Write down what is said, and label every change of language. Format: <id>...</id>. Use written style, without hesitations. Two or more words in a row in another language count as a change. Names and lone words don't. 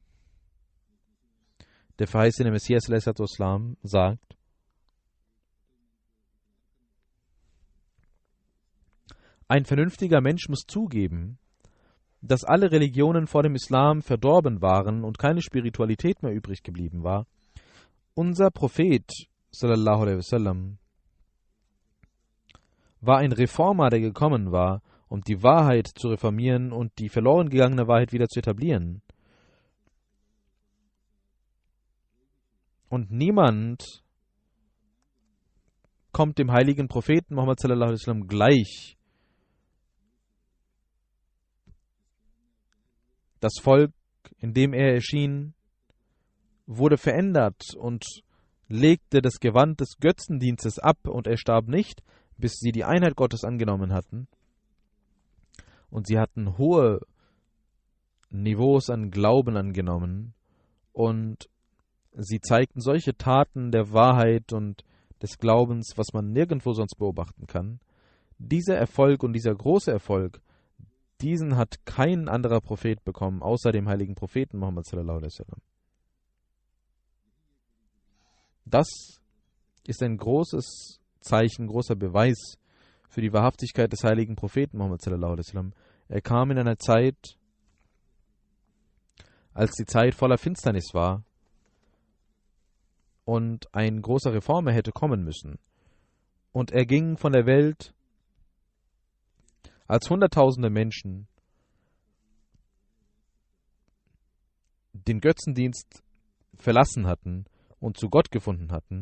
<de>Der verheißene Messias Islam sagt: Ein vernünftiger Mensch muss zugeben, dass alle Religionen vor dem Islam verdorben waren und keine Spiritualität mehr übrig geblieben war. Unser Prophet</de> <ar>صلى الله عليه وسلم</ar> <de>war ein Reformer, der gekommen war, um die Wahrheit zu reformieren und die verloren gegangene Wahrheit wieder zu etablieren. Und niemand kommt dem heiligen Propheten Muhammad</de> <ar>صلى الله عليه وسلم</ar> <de>gleich. Das Volk, in dem er erschien, wurde verändert und legte das Gewand des Götzendienstes ab, und er starb nicht, bis sie die Einheit Gottes angenommen hatten. Und sie hatten hohe Niveaus an Glauben angenommen, und sie zeigten solche Taten der Wahrheit und des Glaubens, was man nirgendwo sonst beobachten kann. Dieser Erfolg und dieser große Erfolg, diesen hat kein anderer Prophet bekommen, außer dem heiligen Propheten Muhammad</de> <ar>صلى الله عليه وسلم.</ar> <de>Das ist ein großes Zeichen, großer Beweis für die Wahrhaftigkeit des heiligen Propheten Muhammad</de> <ar>صلى الله عليه وسلم.</ar> <de>Er kam in einer Zeit, als die Zeit voller Finsternis war und ein großer Reformer hätte kommen müssen. Und er ging von der Welt, als Hunderttausende Menschen den Götzendienst verlassen hatten und zu Gott gefunden hatten.</de>